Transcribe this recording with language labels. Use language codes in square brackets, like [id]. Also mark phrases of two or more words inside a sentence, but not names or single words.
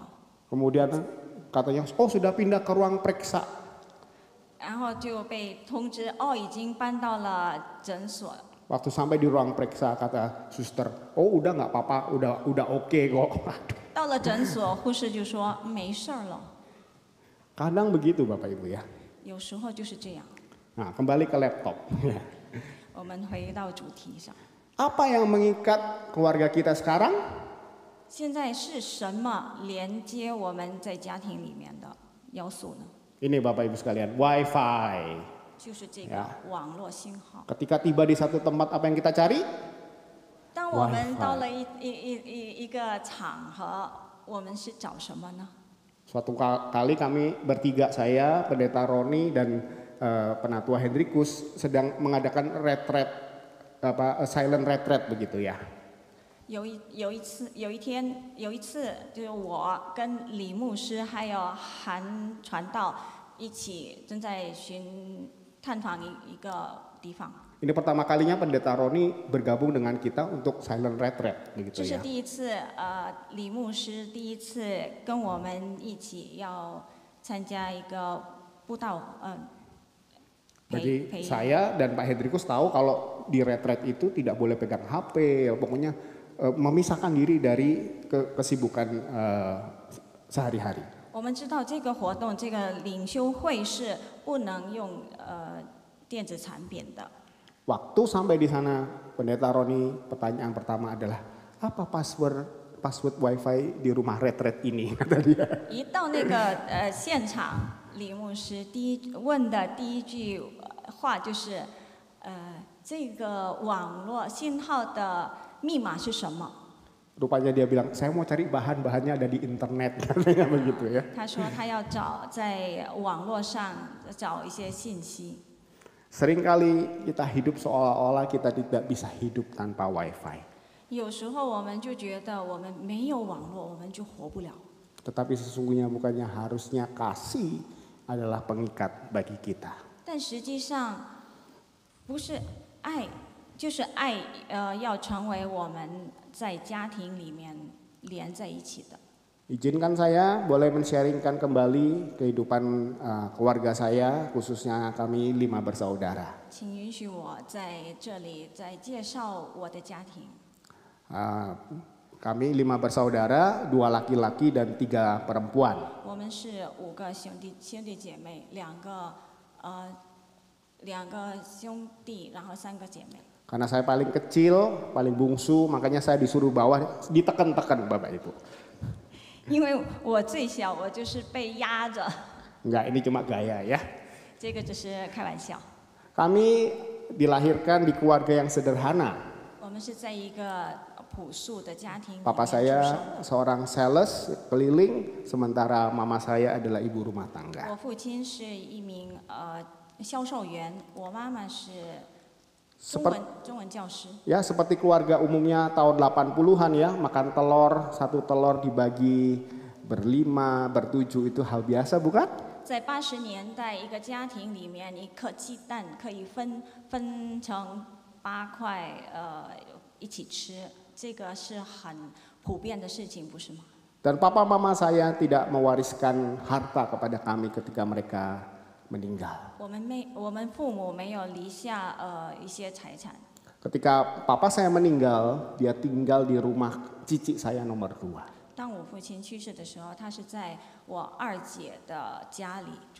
[id] Kemudian katanya, oh sudah pindah ke ruang periksa. [zh] 然后就被通知，已经搬到了诊所。 [id] Waktu sampai di ruang periksa kata suster, oh udah nggak apa-apa, udah oke kok. [zh] 到了诊所，护士就说没事儿了。 [id] Kadang begitu Bapak Ibu ya. [zh] 有时候就是这样。 [id] Nah kembali ke laptop. [zh] 我们回到主题上， [id] Apa yang mengikat keluarga kita sekarang? [zh] 现在是什么连接我们在家庭里面的要素呢？ [id] Ini Bapak Ibu sekalian, WiFi. [zh] 就是这个网络信号。 [id] Ketika tiba di satu tempat, apa yang kita cari? [zh] 当我们到了一个场合，我们是找什么呢？ [id] Suatu kali kami bertiga, saya, Pendeta Roni dan Penatua Hendrikus sedang mengadakan retreat, [en] silent retreat [id] begitu ya. [zh] 有一次，就是我跟李牧师还有韩传道一起正在探访一个地方。 [id] Ini pertama kalinya Pendeta Roni bergabung dengan kita untuk [en] silent retreat [zh] 这 [id] begitu [zh] 是 [id] ya. [zh] 第一次，李牧师第一次跟我们一起要参加一个布道， [id] Jadi [zh] 培养。 [id] saya dan Pak Hendrikus tahu kalau di retret itu tidak boleh pegang HP, pokoknya memisahkan diri dari kesibukan sehari-hari. [zh] 我们知道这个活动，这个领袖会是不能用电子产品的。 [id] Waktu sampai di sana, Pendeta Roni pertanyaan pertama adalah apa password WiFi di rumah retret ini, kata dia. [zh] 一到那个现场，李牧师问的第一句话就是这个网络信号的密码是什么？ [id] Rupanya dia bilang, saya mau cari bahan-bahannya ada di internet, katanya begitu ya. [zh] 他说他要找在网络上找一些信息。 [id] Seringkali kita hidup seolah-olah kita tidak bisa hidup tanpa WiFi. [zh] 有时候我们就觉得我们没有网络，我们就活不了。 [id] Tetapi sesungguhnya bukannya harusnya kasih adalah pengikat bagi kita. [zh] 但实际上，不是爱，就是爱，要成为我们在家庭里面连在一起的。 [id] Izinkan saya boleh men-sharingkan kembali kehidupan keluarga saya, khususnya kami 5 bersaudara. [zh] 请允许我在这里再介绍我的家庭。 [id] Kami 5 bersaudara, 2 laki-laki dan 3 perempuan. [zh] 我们是5个兄弟姐妹，两个兄弟，然后3个姐妹。 [id] Karena saya paling kecil, paling bungsu, makanya saya disuruh bawa, ditekan-tekan Bapak Ibu. [zh] 因为我最小，我就是被压着。 [id] Enggak, ini cuma gaya ya. [zh] 这个只是开玩笑。 [id] Kami dilahirkan di keluarga yang sederhana. [zh] 我们是在一个朴素的家庭里面 [id] Papa [zh] 出生 [id] saya [zh] 的。 [id] seorang sales keliling, sementara mama saya adalah ibu rumah [zh] 我 [id] tangga. [zh] 父亲是一名销售员，我妈妈是中文教师。 [id] Ya seperti keluarga umumnya tahun 80-an ya, makan telur, 1 telur dibagi berlima, bertujuh itu hal biasa bukan? [zh] 在80年代，一个家庭里面，一颗鸡蛋可以分成8块，一起吃，这个是很普遍的事情，不是吗？ [id] Dan papa mama saya tidak mewariskan harta kepada kami ketika mereka meninggal. [zh] 我们父母没有留下一些财产。 [id] Ketika papa saya meninggal, dia tinggal di rumah cici saya nomor 2. [zh] 当我父亲去世的时候，他是在我二姐的家里住。